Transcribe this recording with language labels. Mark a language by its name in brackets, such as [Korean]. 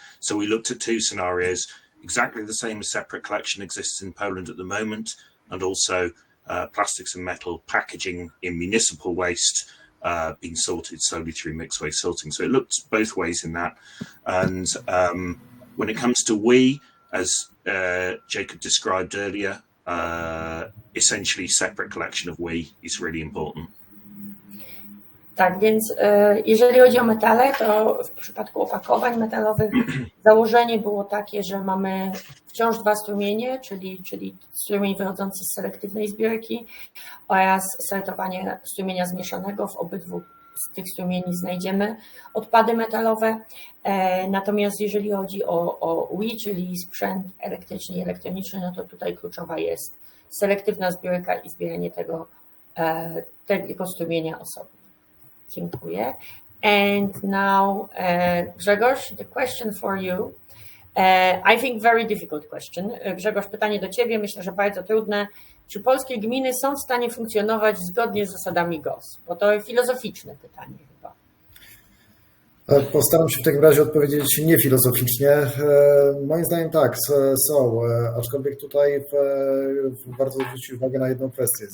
[English] So we looked at two scenarios, exactly the same as separate collection exists in Poland at the moment, and also plastics and metal packaging in municipal waste being sorted solely through mixed waste sorting. So it looked both ways in that. And when it comes to we, as Jacob described earlier, essentially separate collection of we is really important. [Polish] Tak, więc jeżeli chodzi o metale, to w przypadku opakowań metalowych założenie było takie, że mamy wciąż dwa strumienie, czyli strumień wychodzący z selektywnej zbiórki oraz sortowanie strumienia zmieszanego. W obydwu z tych strumieni znajdziemy odpady metalowe. Natomiast jeżeli chodzi o WE, czyli sprzęt elektryczny i elektroniczny, no to tutaj kluczowa jest selektywna zbiórka i zbieranie tego strumienia osobno. Dziękuję. [English] And now, Grzegorz, the question for you. I think very difficult question. [Polish] Grzegorz, pytanie do Ciebie, myślę, że bardzo trudne. Czy polskie gminy są w stanie funkcjonować zgodnie z zasadami GOS? Bo to filozoficzne pytanie chyba. Postaram się w takim razie odpowiedzieć niefilozoficznie. Moim zdaniem tak, są, aczkolwiek tutaj warto zwrócić uwagę na jedną kwestię.